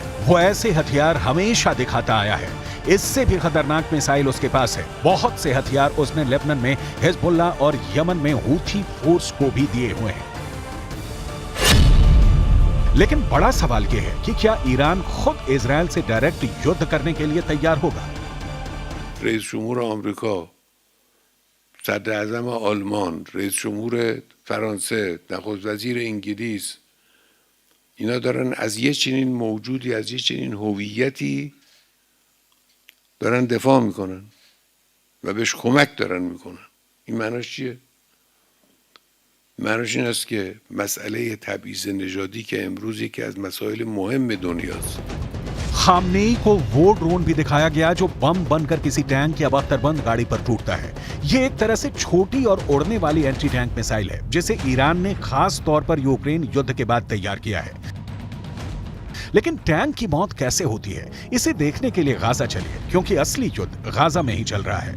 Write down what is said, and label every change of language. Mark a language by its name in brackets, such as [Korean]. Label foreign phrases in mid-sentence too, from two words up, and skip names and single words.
[Hindi] वो ऐसे हथियार हमेशा दिखाता आया है, इससे भी खतरनाक मिसाइल उसके पास है। बहुत से हथियार उसने लेबनान में हिजबुल्ला और यमन में हूथी फोर्स को भी दिए हुए हैं। लेकिन बड़ा सवाल यह है कि क्या ईरान खुद इजराइल से डायरेक्ट युद्ध करने के लिए तैयार होगा? [Persian] رئیس جمهور آمریکا، صدر اعظم آلمان، رئیس جمهور فرانسه، نخست وزیر انگلیس، اینا دارن از یه چنین موجودی، از یه چنین هویتی دارن دفاع میکنن و بهش کمک دارن میکنن. این معناش چیه؟ معناش این است که مسئله تبعیض نژادی که امروز یکی از مسائل مهم دنیاست، [Hindi] खामनेई को वो ड्रोन भी दिखाया गया जो बम बनकर किसी टैंक या बख्तरबंद गाड़ी पर टूटता है। ये एक तरह से छोटी और उड़ने वाली एंटी टैंक मिसाइल है जिसे ईरान ने खास तौर पर यूक्रेन युद्ध के बाद तैयार किया है। लेकिन टैंक की मौत कैसे होती है, इसे देखने के लिए गाजा चलिए, क्योंकि असली युद्ध गाजा में ही चल रहा है।